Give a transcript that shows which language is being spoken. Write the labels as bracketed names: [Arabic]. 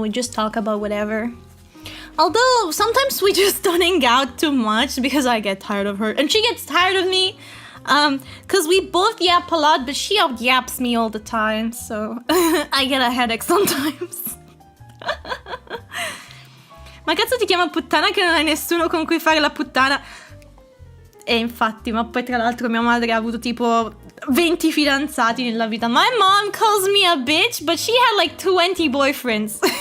[English] We just talk about whatever. Although sometimes we just don't hang out too much because I get tired of her and she gets tired of me. Cause we both yap a lot, but she out yaps me all the time, so I get a headache sometimes. [Italian] Ma cazzo ti chiama puttana che non hai nessuno con cui fare la puttana? E infatti, ma poi tra l'altro mia madre ha avuto tipo 20 fidanzati nella vita. [English] My mom calls me a bitch, but she had like 20 boyfriends.